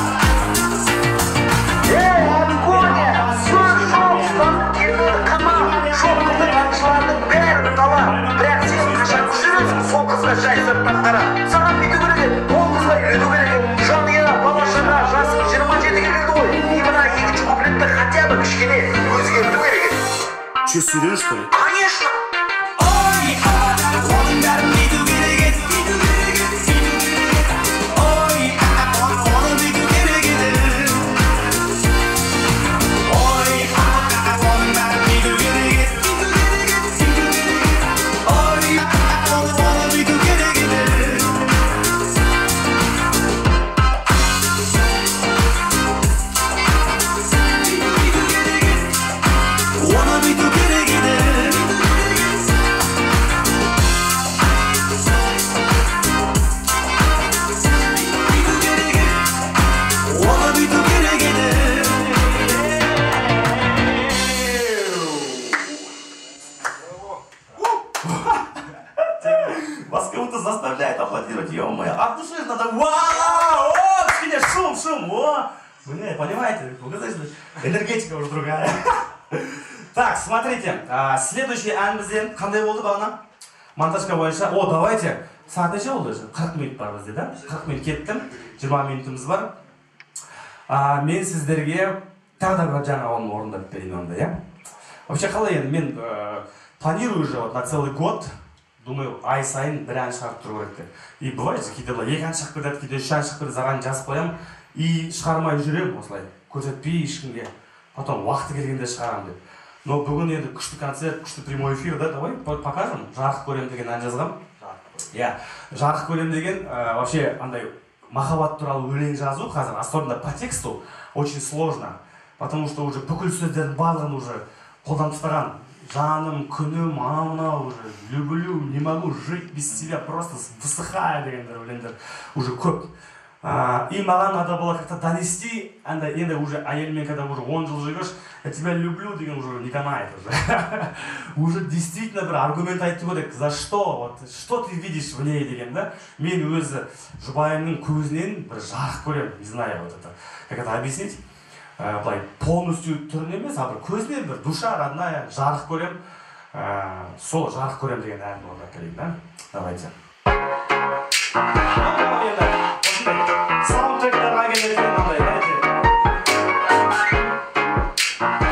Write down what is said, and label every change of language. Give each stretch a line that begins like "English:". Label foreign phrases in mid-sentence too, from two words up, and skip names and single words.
Kazakh: Антония, сөз жоқ, енді қамап, жоқ қылдың аңшылардың бәрін талап. Бірақ сен қашан жүресің сол қызға жай сырттан қарап. Саған бүйту керек еді, ол қызға үйлену керек еді. Жанұя, бала-шаға, жасың 27-ге келді ғой. И мына екінші куплетті
Russian: хотя бы
Kazakh: кішкене өзгерту керек еді.
Russian: Че, серьезно, что ли? Конечно!
Kazakh: Ой, оның бәрін бүйту керек еді, бүйту керек еді, бүйту керек еді. Ой, оны бүйту керек еді. Ой, оның бәрін бүйту керек еді, бүйту керек еді, бүйту керек еді. Ой, оны бүйту керек еді. Оны бүйту керек еді. Оны бүйту керек еді.
Russian: Вас кого-то заставляет аплодировать, ё-моё. От души надо, вау, о, кішкене шум, о. Бля, понимаете, вы знаете, энергетика уже другая. Так, смотрите, следующий
Kazakh: әнімізде қандай болды бағана? Монтажка бойынша, о, давайте, сағат неше болды уже? 40 минут бар бізде, да? 40 минут кеттім, 20 минутымыз бар. Мен сіздерге тағы да бір жаңа оны орындап берейін онда, иә?
Russian: Вообще,
Kazakh: қалай енді, мен
Russian: планирую уже вот на целый год, думаю,
Kazakh: ай сайын бір ән шығарып тұру керек деп.
Russian: И бывает же,
Kazakh: кейде екі ән шығып кетеді, кейде 3 ән шығып кетеді, заранее жазып қоямын, и шығармай жүремін осылай, көрсетпей ешкімге. Потом уақыты келгенде шығарамын деп. Но бүгін енді күшті концерт, күшті
Russian: прямой эфир,
Kazakh: да,
Russian: давай покажем.
Kazakh: Жарық көрем деген ән жазғам. Иә, жарық көрем деген, вообще андай махаббат туралы өлең жазу қазір,
Russian: особенно по тексту, очень сложно. Потому что уже
Kazakh: бүкіл сөздердің барлығын уже қолданып тастаған. Жаным, күнім, анау
Russian: уже, люблю, не могу жить без тебя, просто высыхаю
Kazakh: дегендер өлеңдер
Russian: уже көп. И маған надо было как-то донести, енді уже әйелмен когда уже 10 жыл живешь, я тебя люблю деген уже не канает уже. Уже действительно
Kazakh: бір аргумент айту керек,
Russian: за что, вот, что ты видишь в ней деген, да?
Kazakh: Мен өзі жұбайымның көзінен бір жарық көрем,
Russian: не знаю, вот это, как это объяснить?
Kazakh: Былай полностью түрін емес, а бір көзінен бір
Russian: душа родная
Kazakh: жарық көрем, сол жарық көрем деген ән орындап келейік, да?
Russian: Давайте.
Kazakh: Саундтректарға келетін мынандай, дайте.